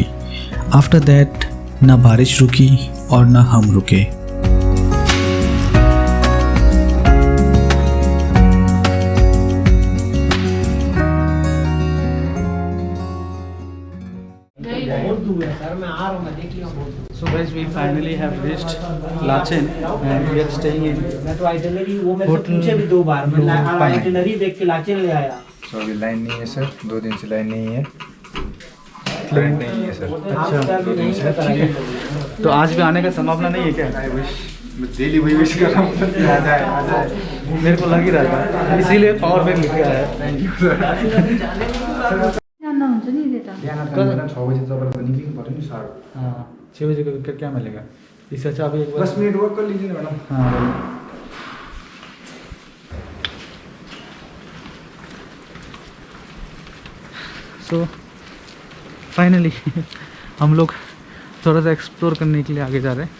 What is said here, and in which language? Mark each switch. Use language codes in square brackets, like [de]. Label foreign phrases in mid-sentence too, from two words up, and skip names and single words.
[en] After that, [hi] ना बारिश रुकी और ना हम रुके. [en] So guys, we finally have reached Lachen and we are staying in hotel Blue Pine. [hi] तो अभी लाइन नहीं है सर, 2 दिन से लाइन नहीं है. लाइन नहीं है सर. अच्छा, 2 दिन से. तो आज भी आने का संभावना नहीं है क्या? मैं डेली वही विश कर रहा हूँ. आ जाए. मेरे को लग ही रहा था, इसीलिए पावर बैंक लेके आया. [en] thank you sir. [ne] जान्नुहुन्छ नि यता. बिहान 6 बजे तपाईँको निक्लिनु पऱ्यो नि सर. [hi] हाँ, 6 बजे को क्या मिलेगा? इससे अच्छा अभी एक 10 मिनट वॉक कर लीजिए मैडम. हाँ. [en] so finally [hi] हम लोग थोड़ा सा एक्सप्लोर करने के लिए आगे जा रहे हैं.